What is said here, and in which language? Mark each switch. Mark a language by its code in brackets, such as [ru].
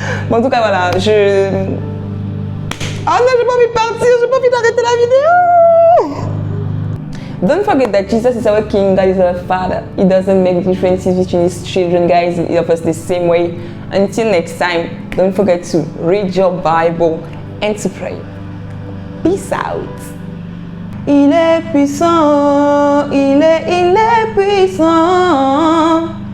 [fr] Bon, en tout cas, voilà, oh non, j'ai pas envie de partir, j'ai pas envie d'arrêter la vidéo. [en] Don't forget that Jesus is our King, God is our Father. He doesn't make differences between His children, guys. He loves us the same way. Until next time, don't forget to read your Bible and to pray. Peace out. [fr] Il est puissant, il est puissant.